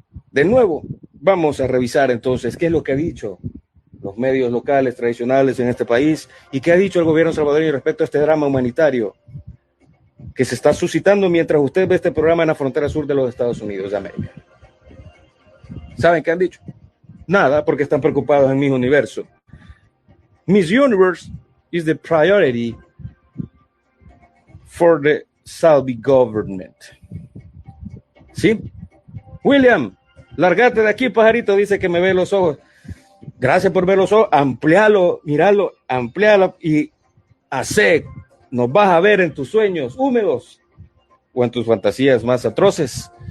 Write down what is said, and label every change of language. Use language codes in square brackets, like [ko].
[es] De nuevo, vamos a revisar entonces qué es lo que ha dicho los medios locales tradicionales en este país y qué ha dicho el gobierno salvadoreño respecto a este drama humanitario que se está suscitando mientras usted ve este programa en la frontera sur de los Estados Unidos de América. ¿Saben qué han dicho? Nada, porque están preocupados en Miss Universo. [en] Miss Universe is the priority for the Saudi government. [es] ¿Sí? William, lárgate de aquí, pajarito, dice que me ve los ojos. Gracias por ver los ojos, amplíalo, míralo, amplíalo y hace, nos vas a ver en tus sueños húmedos o en tus fantasías más atroces.